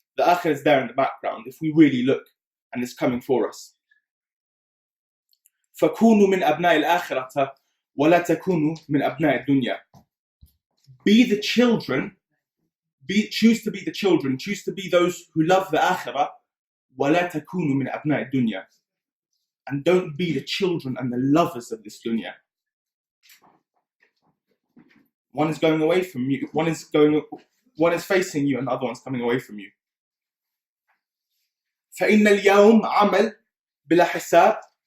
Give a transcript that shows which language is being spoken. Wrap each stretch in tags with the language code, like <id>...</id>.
<en>The akhirah is there in the background if we really look, and it's coming for us.</en> <ar>فَكُونُوا مِنْ أَبْنَاءِ الْآخِرَةِ وَلَا تَكُونُوا مِنْ أَبْنَاءِ الدُّنْيَا.</ar> <en>Be the children, choose to be the children, choose to be those who love the akhirah,</en> <ar>ولا تكونوا من أبناء الدنيا.</ar> <en>And don't be the children and the lovers of this dunya. One is going away from you, one is facing you and the other one's coming away from you.</en> <ar>فإن اليوم عمل بلا حساب.</ar>